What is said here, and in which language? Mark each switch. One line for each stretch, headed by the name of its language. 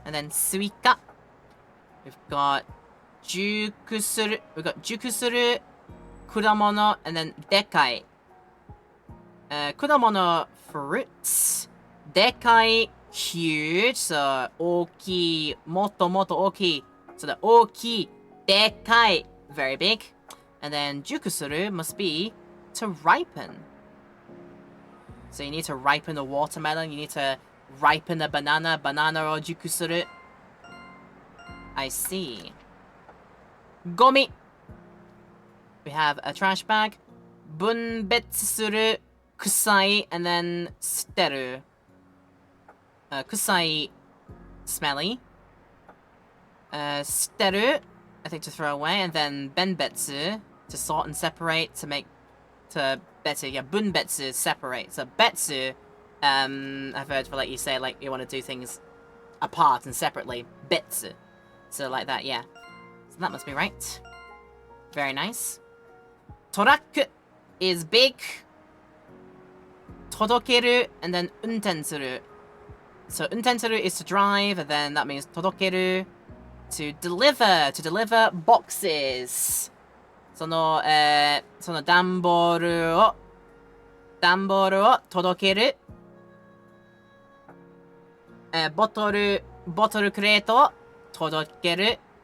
English: And then スイカ。 We've got 熟する。 We've got 熟する果物。 And then でかい。果物 fruits. でかい huge.
Japanese: So 大きい。もっともっと大きい。So the 大きい。
English: でかい very big. And then 熟する must be to ripen. So you need to ripen the watermelon. You need to ripen the banana.
Japanese: Banana を熟する.
English: I see. ゴミ.We have a trash bag.
Japanese: 分別する kusai and then 捨てる.
English: Kusai smelly. 捨てる I think to throw away, and then benbetsu to sort and separate to make to betsu. Yeah, bunbetsu separate. So betsu, I've heard for like you say like you want to do things apart and separately. Betsu. So like that, yeah. So that must be right. Very nice. Toraku is big. Todokeru and then untensuru. So untensuru is to drive, and then that means todokeru to deliver boxes.
Japanese: その段ボールを届ける。ボトルクレートを届ける。